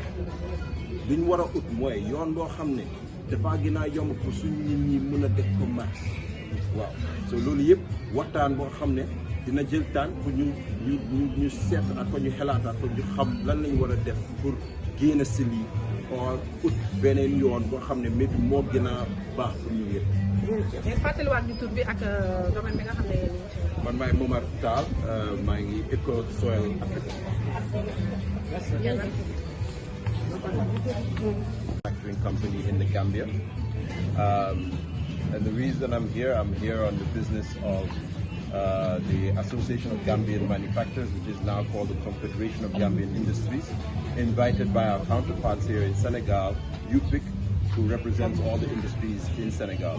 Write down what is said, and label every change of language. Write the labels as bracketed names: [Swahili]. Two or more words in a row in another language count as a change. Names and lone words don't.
[Wolof] li ñu war a ut mooy yoon boo xam ne dafa gën a yomb pour suñu nit ñi mën a def commerce waaw so loolu yëpp waxtaan boo xam ne dina jël temps pour ñu seet ak ko ñu xelaataat ko ñu xam lan lañ war a def pour génn si lii or ut beneen yoon boo xam ne maybe moo gën a baax pour ñu yëpp. ngeen fàttaliwaat ñu tur bi ak domaine bi nga xam ne. man maay Momar Tall maa ngi Eco Soil Africa. [English] Manufacturing company in the Gambia. And the reason I'm here on the business of the Association of Gambian Manufacturers, which is now called the Confederation of Gambian Industries, invited by our counterparts here in Senegal, UPIC, who represents all the industries in Senegal.